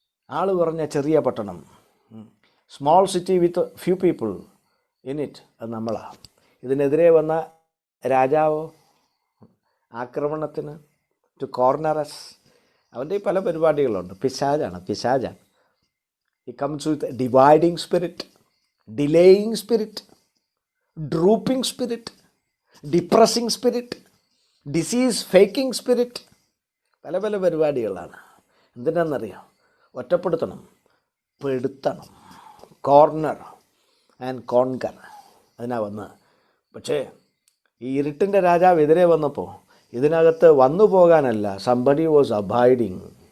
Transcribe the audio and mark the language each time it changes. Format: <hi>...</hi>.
<ml>ആൾ കുറഞ്ഞ ചെറിയ പട്ടണം,</ml> <en>small city with few people in it,</en> <ml>അത് നമ്മളാണ്. ഇതിനെതിരെ വന്ന രാജാവോ ആക്രമണത്തിന്</ml> <en>to corner us,</en> <ml>അവൻ്റെ പല പരിപാടികളുണ്ട്. പിശാചാണ്.</ml> <en>He comes with a dividing spirit, delaying spirit, drooping spirit, depressing spirit, disease faking spirit.</en> <ml>പല പരിപാടികളാണ്. എന്തിനാണെന്നറിയാം? ഒറ്റപ്പെടുത്തണം, പെടുത്തണം,</ml> <en>Corner and conquer.</en> <ml>അതിനാ വന്ന്. പക്ഷേ ഈ ഇരുട്ടിൻ്റെ രാജാവ് എതിരെ വന്നപ്പോൾ ഇതിനകത്ത് വന്നു പോകാനല്ല,</ml> <en>Somebody was abiding.</en>